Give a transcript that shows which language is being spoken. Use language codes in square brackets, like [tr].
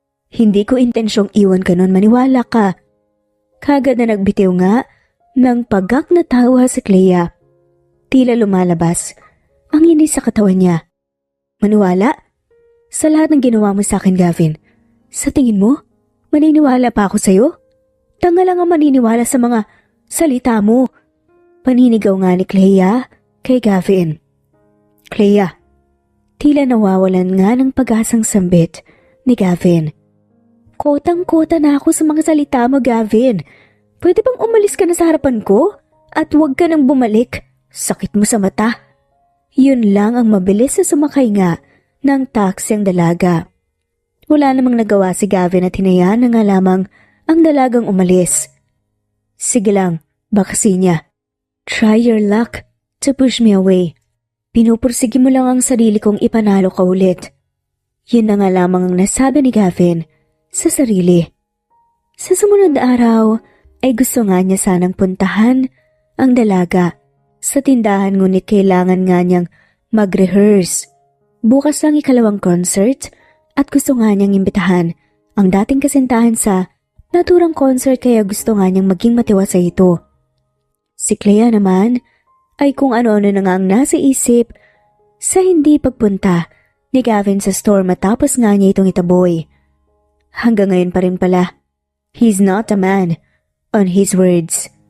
[tl] "Hindi ko intensyong iwan ka nun, maniwala ka." Kagad na nagbitiw nga ng pagak na tawa si Clea. Tila lumalabas ang inis sa katawan niya. "Maniwala? Sa lahat ng ginawa mo sa akin, Gavin, sa tingin mo, maniniwala pa ako sa'yo? Tanga lang ang maniniwala sa mga salita mo." Paninigaw nga ni Clea kay Gavin. "Clea." Tila nawawalan nga ng pag-asang sambit ni Gavin. "Kotang-kota na ako sa mga salita mo, Gavin. Pwede bang umalis ka na sa harapan ko? At huwag ka nang bumalik. Sakit mo sa mata." Yun lang ang mabilis na sumakay nga ng taxi ang dalaga. Wala namang nagawa si Gavin at hinayaan na nga lamang ang dalagang umalis. "Sige lang, bakasin niya. [en] Try your luck to push me away. [tl] Pinupursige mo lang ang sarili kong ipanalo ka ulit." Yun na nga lamang ang nasabi ni Gavin sa sarili. Sa sumunod na araw ay gusto nga niya sanang puntahan ang dalaga sa tindahan, ngunit kailangan nga niyang mag-rehearse. Bukas lang ikalawang concert at gusto nga niyang imbitahan ang dating kasintahan sa naturang concert, kaya gusto nga niyang maging matiwasay ito. Si Clea naman ay kung ano-ano na nga ang nasa isip sa hindi pagpunta ni Gavin sa store matapos nga niya itong itaboy. Hanggang ngayon pa rin pala, [en] he's not a man on his words.